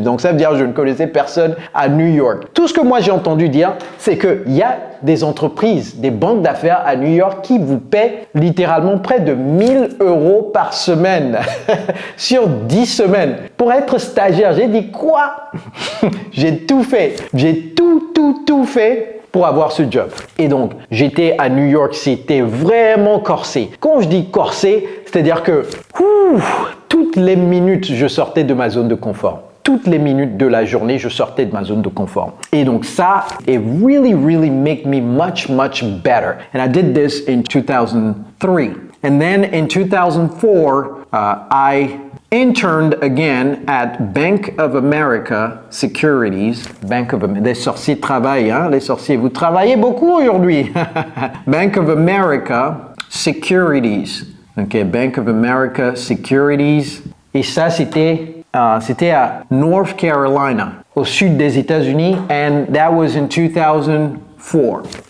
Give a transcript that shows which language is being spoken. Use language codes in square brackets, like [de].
[fr] Donc, ça veut dire que je ne connaissais personne à New York. Tout ce que moi j'ai entendu dire, c'est qu'il y a des entreprises, des banques d'affaires à New York qui vous paient littéralement près de 1 000 € par semaine sur 10 semaines pour être stagiaire. J'ai dit quoi? J'ai tout fait. J'ai tout fait pour avoir ce job. Et donc, j'étais à New York, c'était vraiment corsé. Quand je dis corsé, c'est-à-dire que toutes les minutes, je sortais de ma zone de confort. Toutes les minutes de la journée, je sortais de ma zone de confort. Et donc ça, [en] it really make me much better. And I did this in 2003. And then in 2004, I interned again at Bank of America Securities. [fr] Les sorciers travaillent, hein? Les sorciers, vous travaillez beaucoup aujourd'hui. [en] Bank of America Securities. OK, Bank of America Securities. [fr] Et ça, c'était à North Carolina, au sud des États-Unis, [en] and that was in 2004.